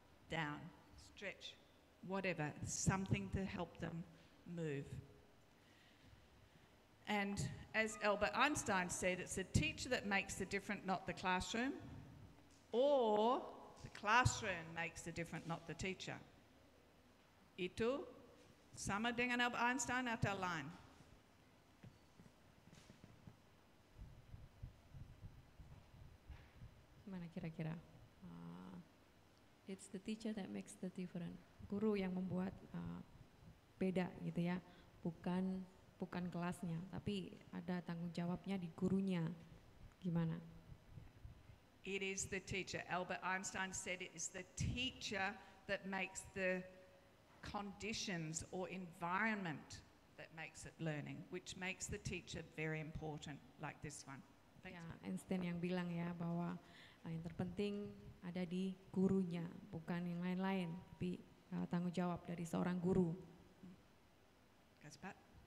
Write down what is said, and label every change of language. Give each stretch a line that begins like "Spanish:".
English: Down, stretch, whatever, something to help them move. And as Albert Einstein said, it's the teacher that makes the difference, not the classroom, or the classroom makes the difference, not the teacher.
Indonesian: Itu sama dengan Albert Einstein atau lain? Gimana kira-kira?
English: It's the teacher that makes the difference.
Indonesian: Guru yang membuat beda gitu ya, bukan kelasnya, tapi ada tanggung jawabnya di gurunya. Gimana?
English: It is the teacher. Albert Einstein said it is the teacher that makes the conditions or environment that makes it learning, which makes the teacher very important, like this one. Thanks.
Indonesian: Ya, Einstein yang bilang ya bahwa yang terpenting ada di gurunya, bukan yang lain-lain, tapi tanggung jawab dari seorang guru.
English: Goes back.